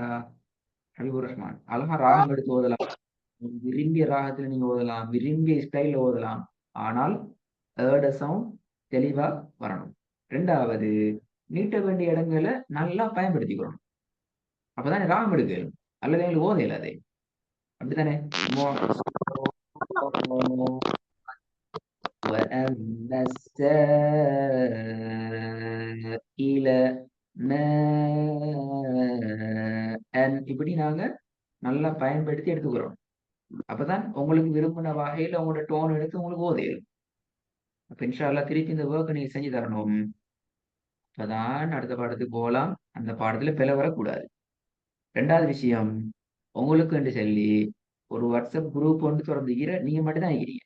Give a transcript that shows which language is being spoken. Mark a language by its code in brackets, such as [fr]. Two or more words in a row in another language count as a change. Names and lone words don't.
[ta] ஹபீபுர் ரஹ்மான் அழகா ராகம் எடுத்து ஓதலாம். விரும்பிய ராகத்துல நீங்க ஓதலாம், விரும்பிய ஸ்டைல்ல ஓதலாம். ஆனால் ஏட சவுண்ட் தெளிவா வரணும். ரெண்டாவது, நீட்ட வேண்டிய இடங்களை நல்லா பயன்படுத்திக்கணும். அப்பதானே ராகம் எடுக்கணும். அல்லது எங்களுக்கு ஓத இயலாது. அப்படித்தானே? [ar] وأن السائل ماء [ta] இப்படி நாங்க நல்லா பயன்படுத்தி எடுத்துக்கிறோம். அப்பதான் உங்களுக்கு விரும்பின வகையில உங்களோட டோன் எடுத்து உங்களுக்கு ஓதையும். அப்ப [ar] إن شاء الله [ta] திருப்பி இந்த ஒர்க்கை நீங்க செஞ்சு தரணும். அப்பதான் அடுத்த பாடத்துக்கு போகலாம். அந்த பாடத்துல பிழை வரக்கூடாது. ரெண்டாவது விஷயம், உங்களுக்கு என்று சொல்லி ஒரு வாட்ஸ்அப் குரூப் ஒன்று திறந்துக்கிற நீங்க மட்டும் தான் இருக்கிறீங்க.